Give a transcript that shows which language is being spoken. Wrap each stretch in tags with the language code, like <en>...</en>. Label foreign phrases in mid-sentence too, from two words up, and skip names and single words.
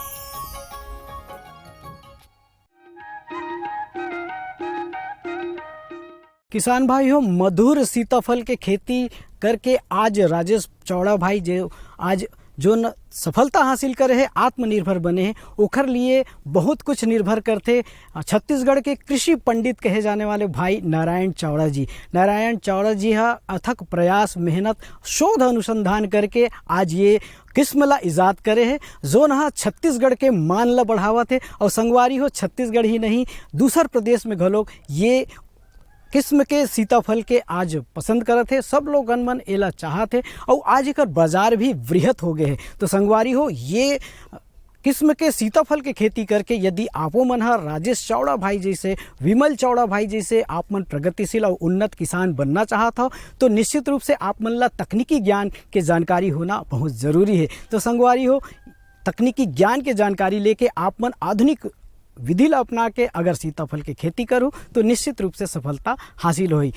<hne>किसान भाइयों, मधुर सीताफल के खेती करके आज राजेश चौड़ा भाई जो सफलता हासिल करे है, आत्मनिर्भर बने हैं, ओखर लिए बहुत कुछ निर्भर करते छत्तीसगढ़ के कृषि पंडित कहे जाने वाले भाई नारायण चावड़ा जी। नारायण चावड़ा जी हा अथक प्रयास, मेहनत, शोध अनुसंधान करके आज ये किस्म ला ईजाद करे है जो न छत्तीसगढ़ के मान ला बढ़ावत है। और संगवारी हो छत्तीसगढ़ ही नहीं, दूसर प्रदेश में घलोक ये किस्म के सीताफल के आज पसंद करत है, सब लोग मन एला चाहत है और आज एकर बाजार भी वृहत हो गए है। तो संगवारी हो ये किस्म के सीताफल के खेती करके यदि आपो मन ह राजेश चावड़ा भाई जैसे, विमल चावड़ा भाई जैसे आप मन प्रगतिशील और उन्नत किसान बनना चाहत हो तो निश्चित रूप से आप मन ला तकनीकी ज्ञान के जानकारी होना बहुत ज़रूरी है। तो संगवारी हो तकनीकी ज्ञान के जानकारी लेके आप मन आधुनिक विधि ला अपना के अगर सीताफल के खेती करो तो निश्चित रूप से सफलता हासिल होई।</hne>